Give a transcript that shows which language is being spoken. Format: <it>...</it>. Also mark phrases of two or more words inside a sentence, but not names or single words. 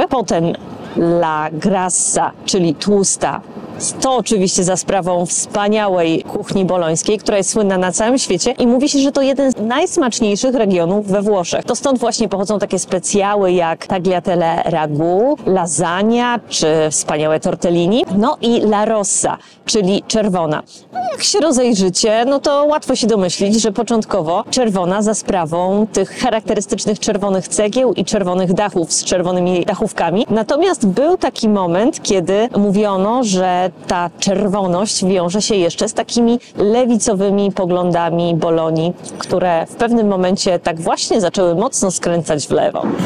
<pl>Potem La Grassa, czyli tłusta. To oczywiście za sprawą wspaniałej kuchni bolońskiej, która jest słynna na całym świecie i mówi się, że to jeden z najsmaczniejszych regionów we Włoszech. To stąd właśnie pochodzą takie specjały jak tagliatelle ragu, lasagna czy wspaniałe tortellini. No i La Rossa, czyli czerwona. No jak się rozejrzycie, no to łatwo się domyślić, że początkowo czerwona za sprawą tych charakterystycznych czerwonych cegieł i czerwonych dachów z czerwonymi dachówkami. Natomiast był taki moment, kiedy mówiono, że ta czerwoność wiąże się jeszcze z takimi lewicowymi poglądami Bolonii, które w pewnym momencie tak właśnie zaczęły mocno skręcać w lewo.</pl>